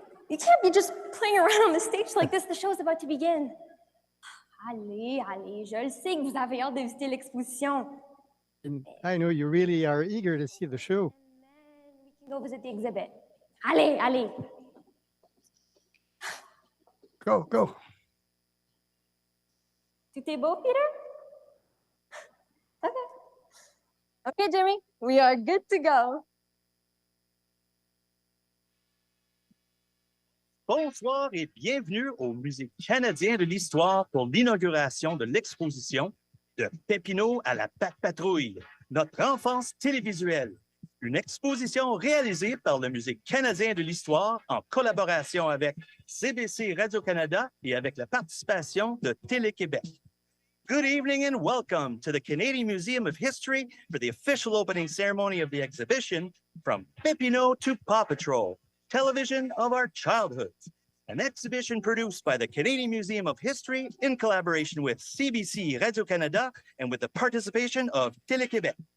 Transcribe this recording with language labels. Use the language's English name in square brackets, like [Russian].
[English] You can't be just playing around on the stage like this. The show is about to begin. [French] Allez, allez, je le sais que vous avez hâte de visiter l'exposition. [English] I know you really are eager to see the show. And then we can go visit the exhibit. [French] Allez, allez. [English] Go. [French] Tout est beau, Peter? [English] Okay, Jimmy, we are good to go. [French] Bonsoir et bienvenue au Musée canadien de l'histoire pour l'inauguration de l'exposition de Pepinot à la patrouille, notre enfance télévisuelle. Une exposition réalisée par le Musée canadien de l'histoire en collaboration avec CBC Radio-Canada et avec la participation de Télé-Québec. [English] Good evening and welcome to the Canadian Museum of History for the official opening ceremony of the exhibition From Pepinot to PAW Patrol, Television of Our Childhoods, an exhibition produced by the Canadian Museum of History in collaboration with CBC Radio-Canada and with the participation of Télé-Québec.